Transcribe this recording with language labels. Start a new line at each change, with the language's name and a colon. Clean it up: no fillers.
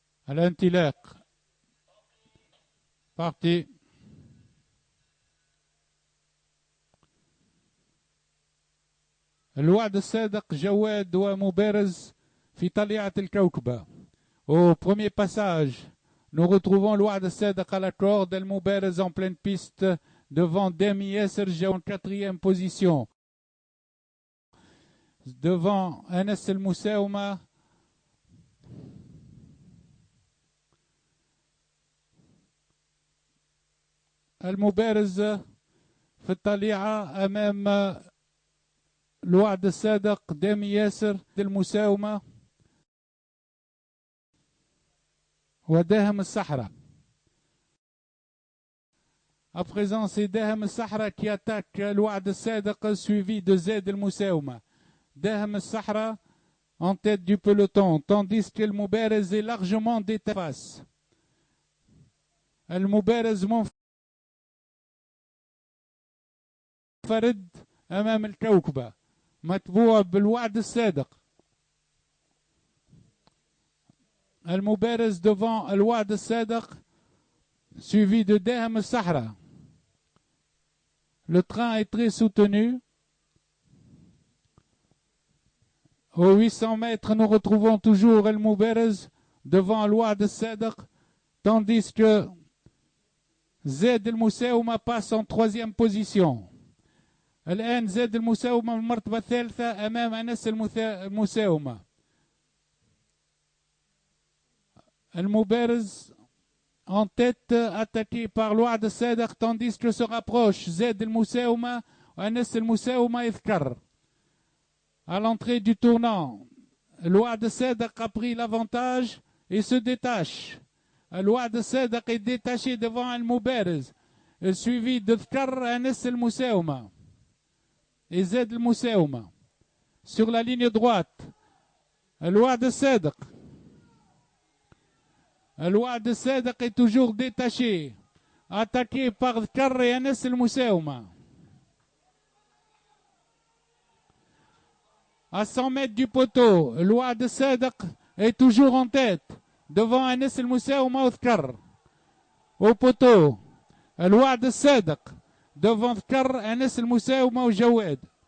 Arabic: الانطلاق.
French: parti.
Arabic: الوعد الصادق جواد ومبارز في طليعة الكوكبة.
French: Au premier passage, nous retrouvons الوعد الصادق à la corde, El Mouberez en pleine piste devant Demi Yasser en 4e position. Devant Anas El Moussaouma.
Arabic: المبارز في الطليعة أمام الوعد الصادق دامي ياسر المساومة وداهم الصحراء.
French: À présent, c'est Dahem Sahra qui attaque الوعد الصادق suivi de Zed المساومة. Dahem Sahra en tête du peloton, tandis que le Mouberez est largement détaché.
Arabic: المبارز منفرد أمام الكوكبة متبوع بالوعد الصادق.
French: المبارز devant الوعد الصادق suivi de Dahem Sahra. Le train est très soutenu. Aux 800 mètres, nous retrouvons toujours El Mouberez devant الوعد الصادق, tandis que Zed El Moussaouma passe en 3e position.
Arabic: الآن زاد المساومة من المرتبة الثالثة أمام أنس المساومة.
French: المبارز en tête attaqué par الوعد الصادق, tandis que se rapproche زاد المساومة وأنس المساومة يذكر. À l'entrée du tournant, الوعد الصادق a pris l'avantage et se détache. الوعد الصادق est détaché devant المبارز, suivi de ذكر أنس المساومة et Zed المساومة. Sur la ligne droite, الوعد الصادق. الوعد الصادق est toujours détaché, attaqué par ذكر et أنس المساومة. À 100 mètres du poteau, الوعد الصادق est toujours en tête, devant أنس المساومة وذكر. Au poteau, الوعد الصادق devant ذكر أنس المساومة وجواد.